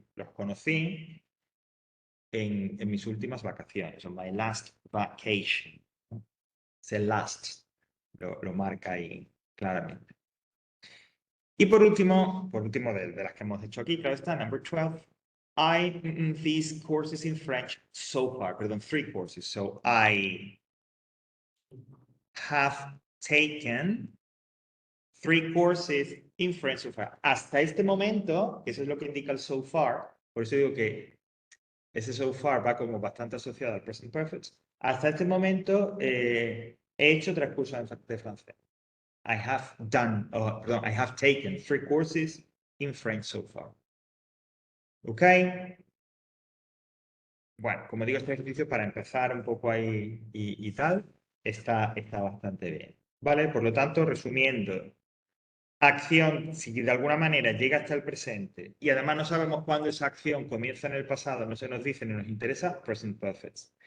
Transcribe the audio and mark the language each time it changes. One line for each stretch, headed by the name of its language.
Spanish: Los conocí en mis últimas vacaciones,
English: on my last vacation.
Spanish: Ese last lo marca ahí claramente. Y por último de las que hemos hecho aquí, claro está,
English: number 12. I these courses in French so far, perdón, 3 courses. So I have taken 3 courses in French so far.
Spanish: Hasta este momento, eso es lo que indica el so far, por eso digo que ese so far va como bastante asociado al present perfect. Hasta este momento he hecho 3 cursos de francés.
English: I have done, perdón, I have taken 3 courses in French so far.
Spanish: ¿Ok? Bueno, como digo, este ejercicio para empezar un poco ahí y tal, está bastante bien. ¿Vale? Por lo tanto, resumiendo, acción, si de alguna manera llega hasta el presente y además no sabemos cuándo esa acción comienza en el pasado, no se nos dice ni nos interesa, present perfect.